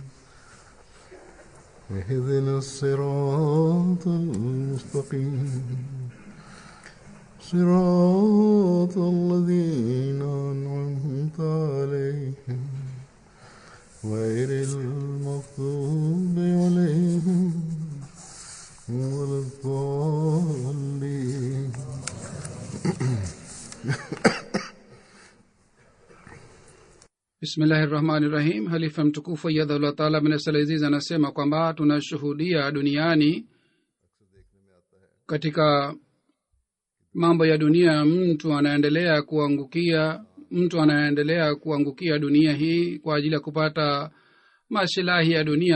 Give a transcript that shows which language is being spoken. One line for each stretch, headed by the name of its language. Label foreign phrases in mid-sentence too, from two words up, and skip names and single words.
Arabic: اهدنا الصراط المستقيم صراط الذين أنعمت عليهم غير المغضوب عليهم ولا الضالين. بسم الله الرحمن الرحيم.
Swahili: Halifa mtukufu yadhullah taala bin Salaziz anasema kwamba tunashuhudia duniani katika mambo ya dunia mtu anaendelea kuangukia dunia hii kwa ajili ya kupata maslahi ya dunia.